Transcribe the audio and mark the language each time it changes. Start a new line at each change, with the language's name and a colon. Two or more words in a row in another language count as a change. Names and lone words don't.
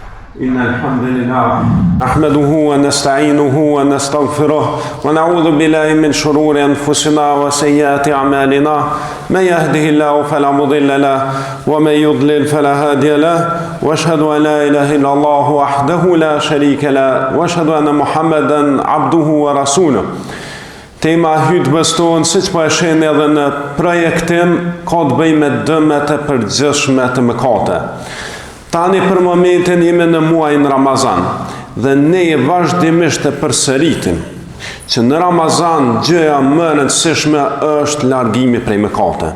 Arabic: إن الحمد لله نحمده ونستعينه ونستغفره ونعوذ بالله من شرور أنفسنا وسيئات أعمالنا من يهده الله فلا مضل له ومن يضلل فلا هادي له وأشهد أن لا إله إلا الله وحده لا شريك له وأشهد أن محمدا عبده ورسوله.
Albanian: Tema hutbes tonë, siç po e shihni edhe në projektim, ka të bëjë me dëmet e përgjithshme të mëkate. Tani për momentin jemi në muajin Ramazan dhe ne vazhdimisht e përsëritim që në Ramazan gjëja më e rëndësishme është largimi prej mëkate.